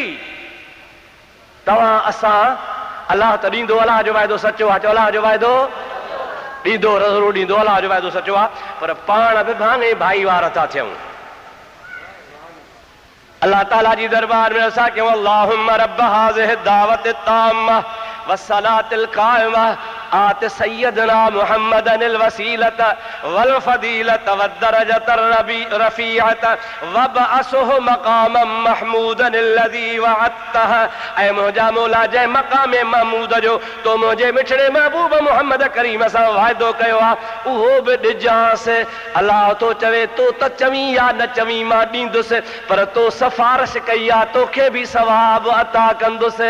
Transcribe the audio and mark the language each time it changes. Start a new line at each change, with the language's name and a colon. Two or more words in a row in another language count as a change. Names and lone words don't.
Sindhi: तव्हां असां अलाह त ॾींदो, अलाह जो वाइदो सचो आहे। चओ अलाह जो वाइदो ॾींदो, ज़रूरु ॾींदो, अलाह जो वाइदो सचो आहे। पर पाण बि भाङे भाई वार था थियूं। अल्लाह ताला जी दरबार में असां कयूं
Arabic: اللهم رب هذه الدعوة التامة والصلاة القائمة آت سيدنا محمدا الوسيلة والفضيلة والدرجة الرفيعة وابعثه مقاما محمودا الذي وعدته.
Sindhi: ऐं मुंहिंजा मौला जंहिं मक़ाम महमूद जो तो मुंहिंजे मिठड़े महबूब मुहम्मद करीम सां वाइदो कयो आहे उहो बि ॾिजांसि। अलाह तो चवे तो त चवीं या न चवीं मां ॾींदुसि, पर तो सिफारिश कई आहे तोखे बि सवाब अता कंदुसि।